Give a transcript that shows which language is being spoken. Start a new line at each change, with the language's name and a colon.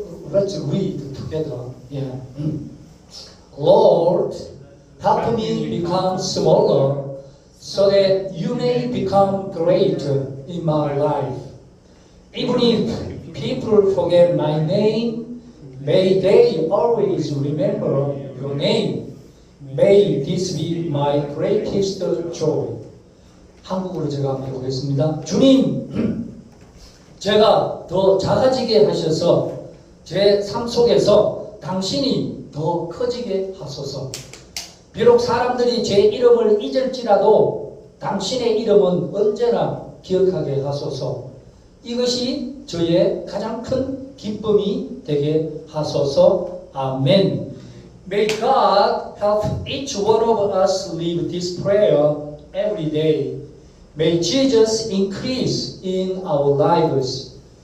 English: Let's read together. Yeah. Lord, help me become smaller so that you may become greater in my life. Even if people forget my name, may they always remember your name. May this be my greatest joy.
Korean: 한국어로 제가 한번 해보겠습니다. 주님, 제가 더 작아지게 하셔서 제 삶 속에서 당신이 더 커지게 하소서. 비록 사람들이 제 이름을 잊을지라도 당신의 이름은 언제나 기억하게 하소서. 이것이 저의 가장 큰 기쁨이 되게 하소서. 아멘.
English: May God help each one of us live this prayer every day. May Jesus increase in our lives.